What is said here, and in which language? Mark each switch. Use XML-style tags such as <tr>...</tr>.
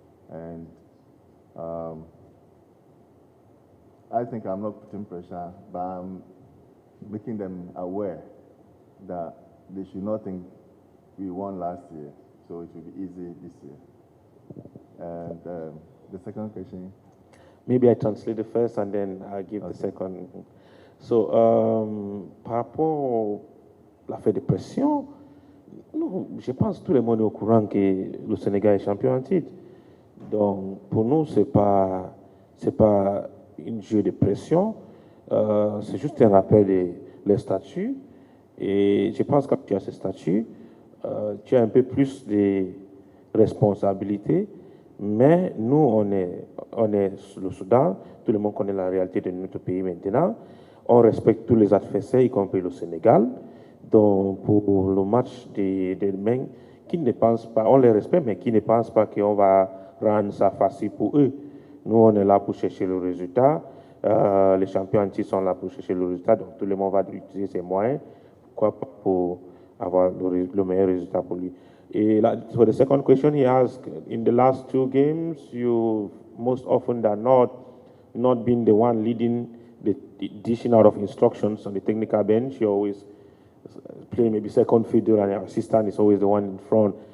<en>And I think I'm not putting pressure, but I'm making them aware that they should not think we won last year, so it will be easy this year. And the second question? Maybe I translate the first and then I'll give the second.</en> <fr>So, par rapport à l'affaire de pression, non, je pense que tout le monde est au courant que le Sénégal est champion en titre. Donc, pour nous, c'est pas un jeu de pression, c'est juste un rappel des statuts. Et je pense que quand tu as ce statut, tu as un peu plus de responsabilités. Mais nous, on est le Soudan, tout le monde connaît la réalité de notre pays maintenant. On respecte tous les adversaires, y compris le Sénégal. Donc, pour le match de demain, qui ne pense pas, on les respecte, mais qui ne pense pas qu'on va rendre ça facile pour eux. Nous, on est là pour chercher le résultat. Les champions entiers sont là pour chercher le résultat. Donc, tout le monde va utiliser ses moyens pour avoir le meilleur résultat pour lui.</fr> <en>For the second question, he asked, in the last 2 games, you most often than not been the one leading the dishing out of instructions on the technical bench. You always play maybe second fiddle and your assistant is always the one in front.</en>